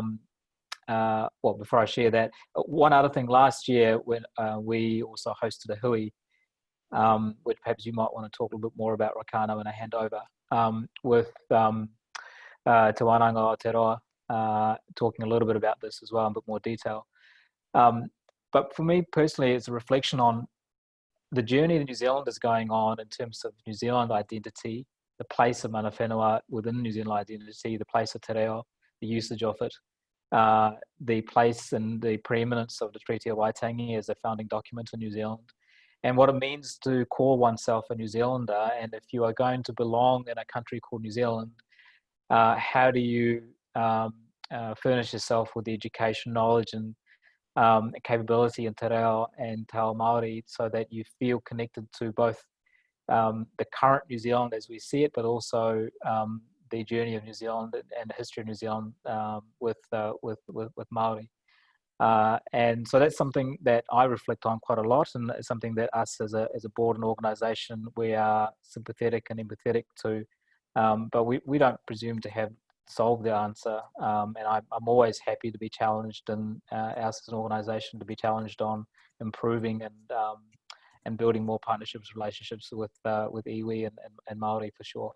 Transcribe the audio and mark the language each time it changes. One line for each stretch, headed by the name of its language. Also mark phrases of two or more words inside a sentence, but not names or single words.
English: Well, before I share that, one other thing, last year when we also hosted a hui, which perhaps you might want to talk a little bit more about, Rochana, when I hand over, with Te Whanau Aotearoa, talking a little bit about this as well in a bit more detail. But for me personally, it's a reflection on the journey that New Zealand is going on in terms of New Zealand identity, the place of
Māori: mana whenua
English: within New Zealand identity, the place of
Māori: te reo,
English: the usage of it, the place and the preeminence of the Treaty o Waitangi as a founding document in New Zealand, and what it means to call oneself a New Zealander. And if you are going to belong in a country called New Zealand, how do you furnish yourself with the education, knowledge, and capability in
Māori: te reo
English: and
Māori: te ao Māori,
English: so that you feel connected to both the current New Zealand as we see it, but also the journey of New Zealand and the history of New Zealand with Māori. And so that's something that I reflect on quite a lot, and it's something that us as a board and organisation, we are sympathetic and empathetic to, but we don't presume to have solved the answer, and I'm always happy to be challenged, and us as an organisation to be challenged on improving and building more partnerships, relationships with iwi and Māori for sure.